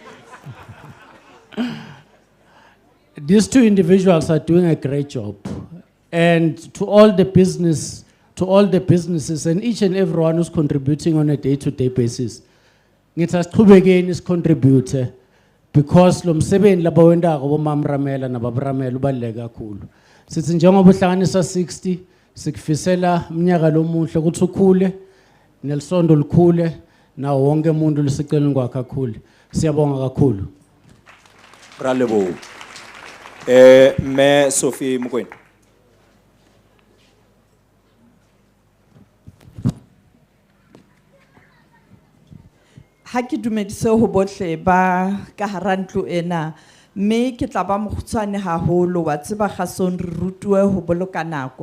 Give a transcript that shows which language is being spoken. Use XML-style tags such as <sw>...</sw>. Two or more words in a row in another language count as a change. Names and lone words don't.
<en>These two individuals are doing a great job. And to all the businesses and each and everyone who's contributing on a day-to-day basis, ngitasiqhubekeni is contributor because</en> <ss>lo msebenzi labawendako bomam Ramela nababramela ubaluleke kakhulu. Sithi njengoba uhlanganisa 60 sikufisela umnyaka lomuhle ukuthi ukhule nelisondo likhule nawo wonke umuntu lesiceleni kwakhe akhule. Siyabonga kakhulu.</ss> <st>Ralebo. Me Sophie Mokoena. Ha ke dumedise ho bohle ba ka hara ntlo ena, mme ke tla ba mokgutshwane haholo wa tseba kgasong re rutuwe ho boloka nako.</st>